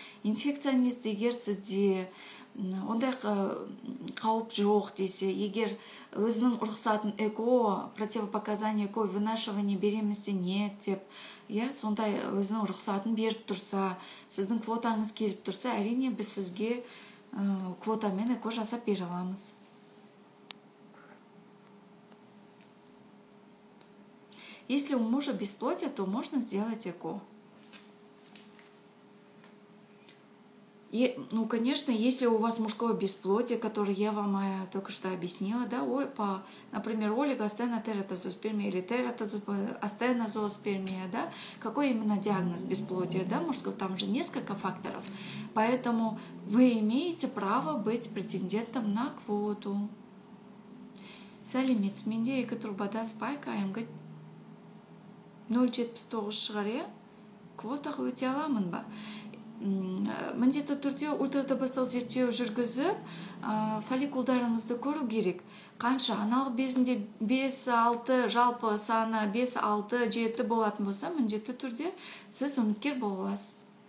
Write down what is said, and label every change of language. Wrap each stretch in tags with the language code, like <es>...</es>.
<kk>Инфекционист егер сізде ондай қауіп жоқ десе, егер өзінің рұқсатын эко,</kk> <ru>противопоказание эко, вынашивание беременности нет</ru> <kk>деп, сондай өзінің рұқсатын беріп тұрса, сіздің квотаңыз келіп тұрса, әрине біз сізге квотамен эко жасап бере аламыз.</kk> <ru>Если у мужа бесплодие, то можно сделать ЭКО. Конечно, если у вас мужское бесплодие, которое я вам только что объяснила, например, олигостенотератозооспермия или тератозооспермия, какой именно диагноз бесплодия, мужского, там же несколько факторов, поэтому вы имеете право быть претендентом на квоту.</ru> <kk>Сәлеметсіз, менде 2 турбада спайк АМГ 0,79 шығар, квотаға өте аламын ба? Міндетті түрде ультрадыбыстық зерттеу жүргізіп, фолликулдарыңызды көру керек. Қанша аналық безінде 5-6, жалпы саны 5-6-7 болатын болса, міндетті түрде сіз үміткер боласыз.</kk>